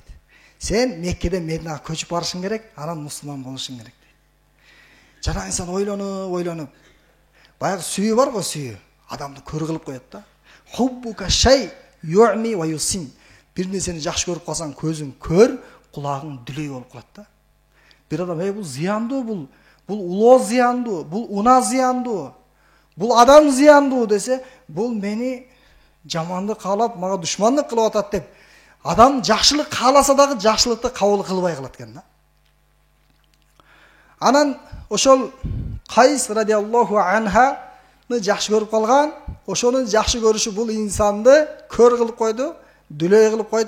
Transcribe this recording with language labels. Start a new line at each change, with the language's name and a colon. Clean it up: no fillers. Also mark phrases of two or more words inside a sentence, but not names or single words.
Kyrgyz: Сен Меккеден Мединага көчүп барышың керек, анан мусулман болушуң керек дейт. Жана инсан ойлонуп, баягы сүйүү бар го, сүйүү. Адамды көр кылып коет да.
Arabic: حبك الشيء يعمي ويصم.
Kyrgyz: Бир нерсени жакшы көрүп калсаң, көзүң көр, кулагың дүлөй болуп калат да. Bir adam, bul ziyandуу, bul улоо зыяндуу, bul una зыяндуу, bul адам зыяндуу десе, bul мени жаманды каалап, мага душмандык кылып атат деп, адам жакшылык кааласа дагы жакшылыкты кабыл кылбай калат экен да. Анан ошол Кайс радиаллаху анханы жакшы көрүп калган, ошонун жакшы көрүшү бул инсанды көр кылып койду, дүлөй кылып койду.